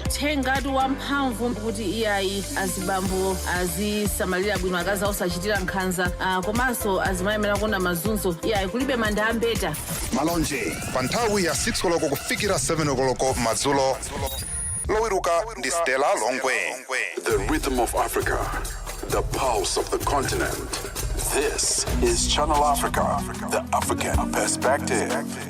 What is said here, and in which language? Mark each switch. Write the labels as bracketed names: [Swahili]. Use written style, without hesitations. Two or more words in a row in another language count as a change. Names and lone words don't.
[Nyanja] Tengatu wamphamvu kuti iyayi azibambo azisamalira bwino akazi osachitira nkhanza komanso azimayemera kuona mazunzo. Iyayi kulibe manda ambeta. Malonje pa nthawi ya 6 koloko kufikira 7 koloko madzulo. Lowiruka ndi Stella Longwe. [English] The rhythm of Africa, the pulse of the continent. This is Channel Africa, the African Perspective.